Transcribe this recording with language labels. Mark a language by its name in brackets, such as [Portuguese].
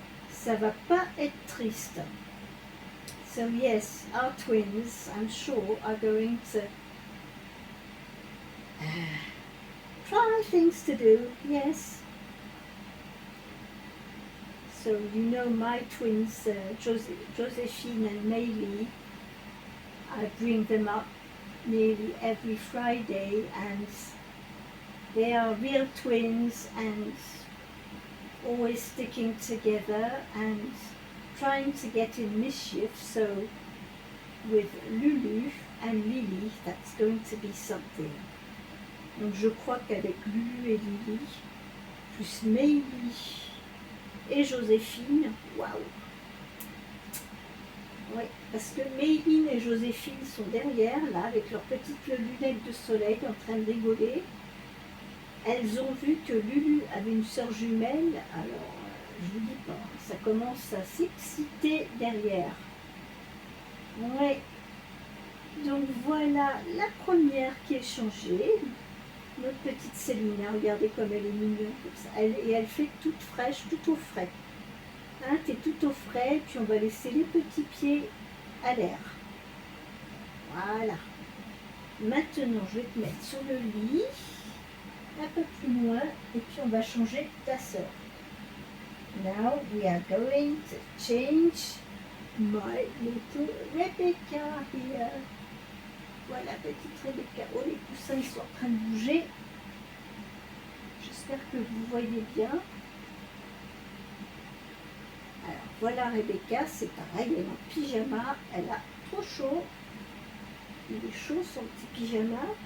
[French] Ça va pas être triste. [English] So yes, our twins, I'm sure, are going to try things to do, yes. So you know my twins, Josephine and Maylee, I bring them up nearly every Friday and they are real twins and always sticking together and trying to get in mischief. So with Lulu and Lily, that's going to be something. [French] Donc je crois qu'avec Lulu et Lily, plus Maylee et Joséphine. Waouh! Oui, parce que Maybin et Joséphine sont derrière, là, avec leurs petites lunettes de soleil, en train de rigoler. Elles ont vu que Lulu avait une sœur jumelle, alors je vous dis pas, ça commence à s'exciter derrière. Oui, donc voilà la première qui est changée. Notre petite Célina, regardez comme elle est mignonne comme ça. Et elle fait toute fraîche, tout au frais. Hein, t'es tout au frais, puis on va laisser les petits pieds à l'air. Voilà. Maintenant, je vais te mettre sur le lit, un peu plus loin, et puis on va changer ta sœur. [English] Now we are going to change my little Rebecca here. [French] Voilà, petite Rebecca. Oh, les coussins, ils sont en train de bouger. J'espère que vous voyez bien. Alors, voilà Rebecca, c'est pareil, elle est en pyjama. Elle a trop chaud. Il est chaud, son petit pyjama.